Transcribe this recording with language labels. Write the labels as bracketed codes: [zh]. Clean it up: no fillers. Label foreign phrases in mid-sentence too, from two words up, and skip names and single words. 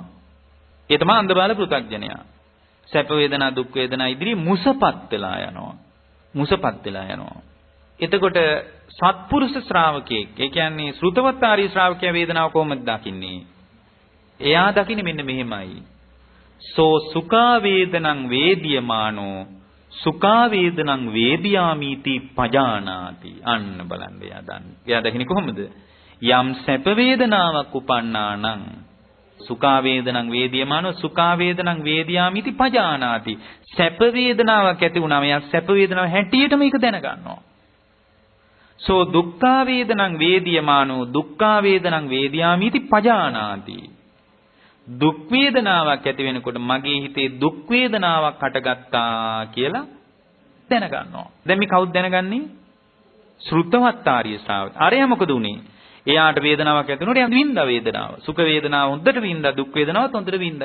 [si] ඒ තමයි අන්ධබාල පෘථග්ජනයා. සැප වේදනා, දුක් වේදනා ඉදිරියේ මුසපත් වෙලා යනවා. එතකොට සත්පුරුෂ ශ්‍රාවකයෙක්, ඒ කියන්නේ ශ්‍රුතවත් ආර්ය ශ්‍රාවකයා වේදනාව කොහොමද දකින්නේ? එයා දකින්නේ මෙන්න මෙහෙමයි. [pi] සෝ සුඛා වේදනං වේදියමානෝ සුඛා වේදනං වේදියාමිති පජානාති. [si] අන්න බලන්න එයා දන්නේ. එයා දකින්නේ කොහොමද? යම් සැප වේදනාවක් උපන්නා නම් [pi] සුඛා වේදනං වේදියමානෝ සුඛා වේදනං වේදියාමිති පජානාති. [si] සැප වේදනාවක් ඇති වුණාම එයා සැප වේදනාව හැටියට මේක දැනගන්නවා. [pi] සෝ දුක්ඛා වේදනං වේදියමානෝ දුක්ඛා වේදනං වේදියාමිති පජානාති. [si] දුක් වේදනාවක් ඇති වෙනකොට මගේ හිතේ දුක් වේදනාවක් හටගත්තා කියලා දැනගන්නවා. දැන් මේ කවුද දැනගන්නේ? ශ්‍රුතවත් ආර්ය ශ්‍රාවක. අරයා මොකද උනේ? එයාට වේදනාවක් ඇති වුණොත් එයා විඳා වේදනාව. සුඛ වේදනාව හොඳට විඳා, දුක් වේදනාවත් හොඳට විඳා.